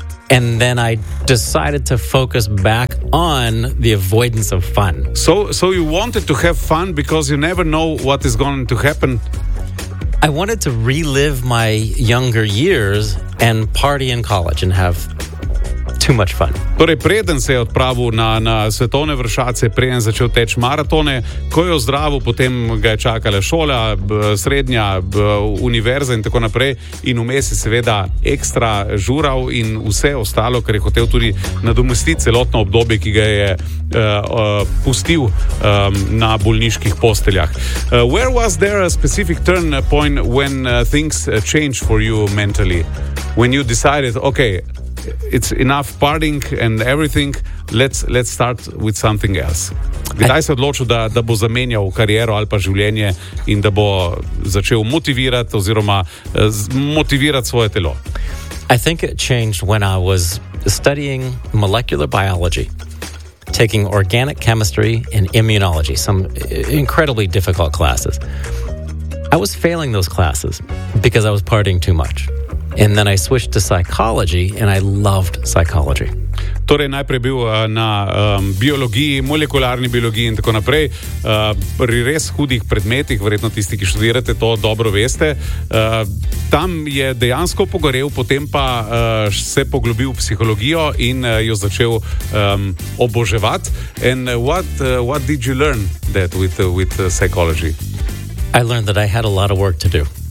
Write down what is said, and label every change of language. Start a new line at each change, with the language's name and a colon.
English: And then I decided to focus back on the avoidance of fun. So you wanted to have fun because you never know what is going to happen? I wanted to relive my younger years and party in college and have too much fun.
Slovenian: Torej, preden se je odpravil na svetovne vršace, preden začel teči maratone, ko je ozdravil, potem ga je čakala šola, srednja, univerza in tako naprej. In vmes je seveda ekstra žural in vse ostalo, ker je hotel tudi nadomestiti celotno obdobje, ki ga je pustil na bolniških posteljah.
English: Where was there a specific turn point when things changed for you mentally? When you decided, okay, it's enough partying and everything, let's start with something else.
Slovenian: Kdaj se odločil, da bo zamenjal kariero ali pa življenje in da bo začel motivirati oziroma motivirati svoje telo?
English: I think it changed when I was studying molecular biology, taking organic chemistry and immunology, some incredibly difficult classes. I was failing those classes because I was partying too much. And then I switched to psychology and I loved psychology.
Slovenian: Torej, najprej bil na biologiji, molekularni biologiji in tako naprej, pri res hudih predmetih, verjetno tisti, ki študirate, to dobro veste. Tam je dejansko pogorel, potem pa se poglobil v psihologijo in jo začel oboževati.
English: And what did you learn that with psychology? I learned that I had a lot of work to do.